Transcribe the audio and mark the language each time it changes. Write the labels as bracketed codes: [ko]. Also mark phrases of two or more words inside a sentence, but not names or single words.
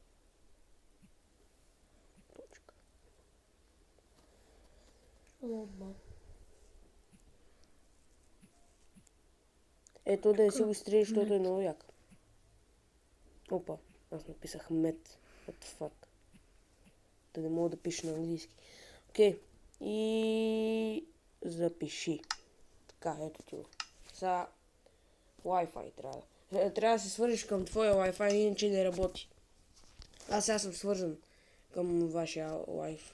[bg] Оба. Ето да си го изтрие, защото е много як. Опа, аз написах мед. [en] What the fuck. [bg] Да не мога да пиша на английски. Окей. И запиши. Така, ето ти го. Сега Wi-Fi трябва. Трябва да се свържиш към твоя Wi-Fi, иначе не работи. Аз сега съм свързан към вашия Wi-Fi.